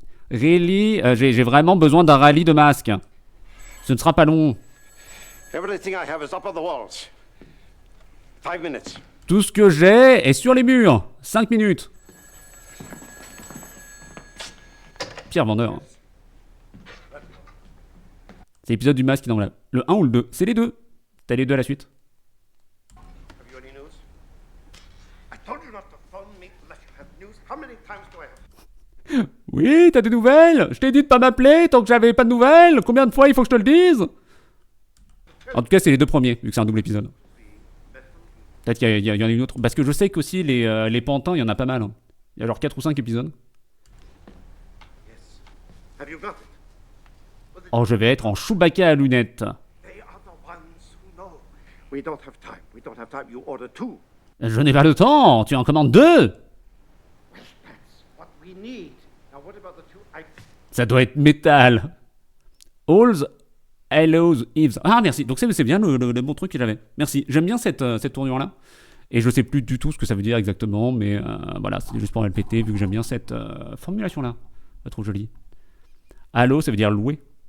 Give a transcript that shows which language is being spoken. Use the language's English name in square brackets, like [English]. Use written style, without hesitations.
[French] Really, j'ai vraiment besoin d'un rallye de masques. Ce ne sera pas long. [English] Everything I have is up on the walls. 5 minutes. [French] Tout ce que j'ai est sur les murs. 5 minutes. Pierre vendeur. C'est l'épisode du masque qui est dans le 1 ou le 2. C'est les deux. T'as les deux à la suite. [English] Have you any news? I told you not to phone me unless you have news. How many times do I have? [French] Oui, t'as des nouvelles? Je t'ai dit de pas m'appeler tant que j'avais pas de nouvelles. Combien de fois il faut que je te le dise? En tout cas, c'est les deux premiers, vu que c'est un double épisode. Peut-être qu'il y en a une autre. Parce que je sais qu'aussi, les pantins, il y en a pas mal. Hein. Il y a genre 4 ou 5 épisodes. [English] Yes. Have you got it? [French] Oh, je vais être en Chewbacca à lunettes. [English] They are the ones who know. We don't have time. We don't have time. You order 2. [French] Je n'ai pas le temps. Tu en commandes 2. [English] That's what we need. Now what about the 2 items? [French] Ça doit être métal. All's Hallows Eves. Ah, merci. Donc c'est bien le bon truc que j'avais. Merci. J'aime bien cette tournure-là. Et je sais plus du tout ce que ça veut dire exactement, mais voilà, c'est juste pour me le péter, vu que j'aime bien cette formulation-là. Pas trop jolie. Hallow, ça veut dire louer.